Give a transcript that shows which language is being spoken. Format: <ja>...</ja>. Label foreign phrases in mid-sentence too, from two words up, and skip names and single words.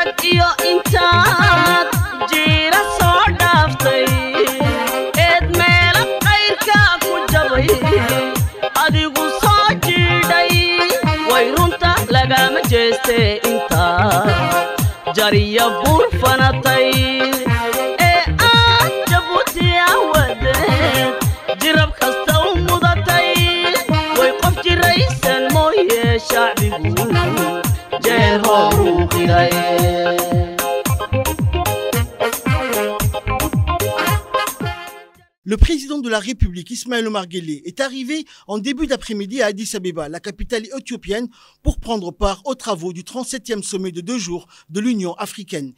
<so>iyo intaad jiira soo dhaaftay eed meela qayrka ku jabay adigu soo jiidhay way runta lagama jeeste intaad jariya buur fanatay ee aad jabuuti awadeed jirab kasta u mudatay way qof jiraysan mooye shacbigu jeel horu qiray.</so> <fr>Le président de la République, Ismaël Omar Guelleh, est arrivé en début d'après-midi à Addis Abeba, la capitale éthiopienne, pour prendre part aux travaux du 37e sommet de 2 jours de l'Union africaine.</fr>